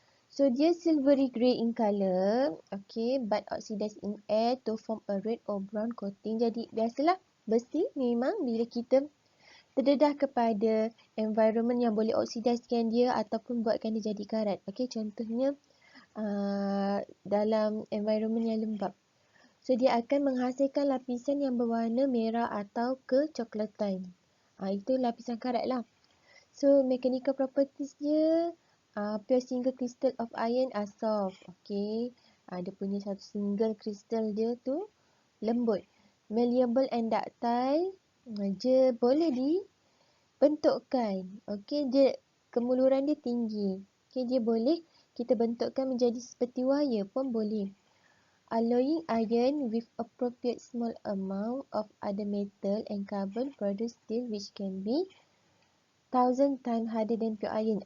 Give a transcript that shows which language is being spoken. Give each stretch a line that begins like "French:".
English: So
Malay: dia
English: silvery grey in color, okay, but oxidized in air to form a red or brown coating.
Malay: Jadi biasalah besi memang bila kita terdedah kepada environment yang boleh oxidizkan dia ataupun buatkan dia jadi karat. Okay, contohnya dalam environment yang lembab. So dia akan menghasilkan lapisan yang berwarna merah atau kecoklatan. Itu lapisan karat lah.
English: So mechanical properties
Malay: dia,
English: pure single crystal of iron are soft.
Malay: Okay. Dia punya satu single crystal dia tu lembut.
English: Malleable and ductile.
Malay: Dia boleh dibentukkan. Okay. Dia kemuluran dia tinggi. Okay. Dia boleh kita bentukkan menjadi seperti wire pun boleh.
English: Alloying iron with appropriate small amount of other metal and carbon produce steel which can be 1000 times harder than pure iron.